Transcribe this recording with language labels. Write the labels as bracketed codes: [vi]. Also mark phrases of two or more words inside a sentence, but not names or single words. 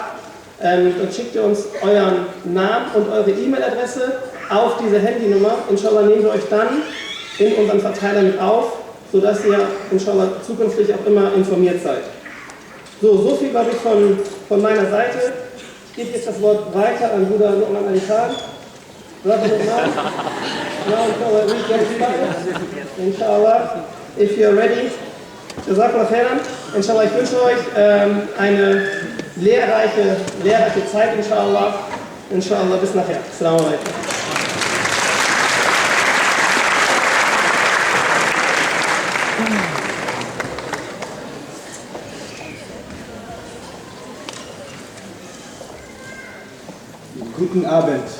[de] Dort schickt ihr uns euren Namen und eure E-Mail-Adresse auf diese Handynummer. Inshallah nehmen wir euch dann in unseren Verteiler mit auf, sodass ihr inshallah zukünftig auch immer informiert seid. So viel, glaube ich, von meiner Seite. Ich gebe jetzt das Wort weiter an Bruder Nouman Ali Khan. [en] Brother Nouman. Now we get started. Inshallah, if you're ready. [ar] جزاك الله خيرا. [de] Inshallah, ich wünsche euch eine lehrreiche Zeit, inshallah. Inshallah, bis nachher. [ar] السلام عليكم. [de] Guten Abend.